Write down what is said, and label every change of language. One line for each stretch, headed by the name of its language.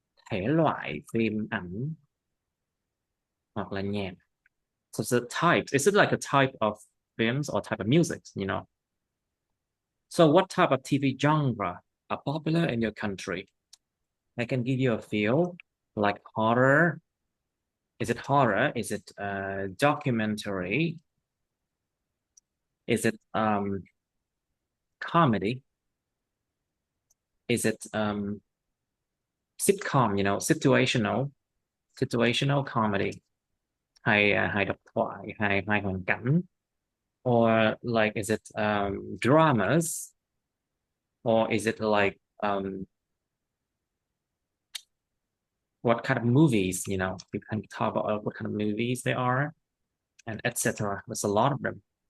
Vietnamese: Thể loại phim ảnh hoặc là nhạc.
English: So it's a type. Is it like a type of films or type of music? So what type of TV genre are popular in your country? I can give you a few, like horror. Is it horror? Is it documentary? Is it comedy? Is it sitcom, situational comedy?
Vietnamese: Hài độc thoại, hài hoàn cảnh.
English: Or like, is it dramas? Or is it like what kind of movies, you can talk about what kind of movies they are, and etc. There's a lot of them.